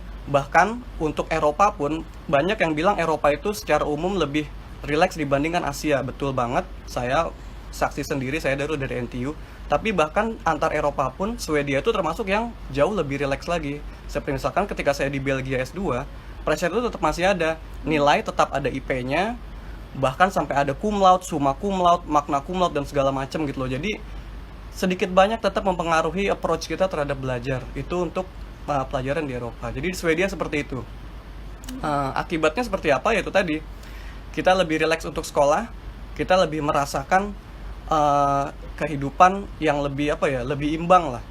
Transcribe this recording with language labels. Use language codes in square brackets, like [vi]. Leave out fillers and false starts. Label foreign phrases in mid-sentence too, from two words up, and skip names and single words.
[id] Bahkan untuk Eropa pun banyak yang bilang Eropa itu secara umum lebih rileks dibandingkan Asia. Betul banget, saya saksi sendiri, saya dari NTU. Tapi bahkan antar Eropa pun Swedia itu termasuk yang jauh lebih rileks lagi. Seperti misalkan ketika saya di Belgia S2, pressure itu tetap masih ada, nilai tetap ada IP-nya, bahkan sampai ada [la] cum laude, summa cum laude, magna cum laude [id] dan segala macam gitu loh. Jadi sedikit banyak tetap mempengaruhi approach kita terhadap belajar itu untuk pelajaran di Eropa. Jadi di Swedia seperti itu. Akibatnya seperti apa? Yaitu tadi kita lebih rileks untuk sekolah, kita lebih merasakan kehidupan yang lebih lebih imbang lah.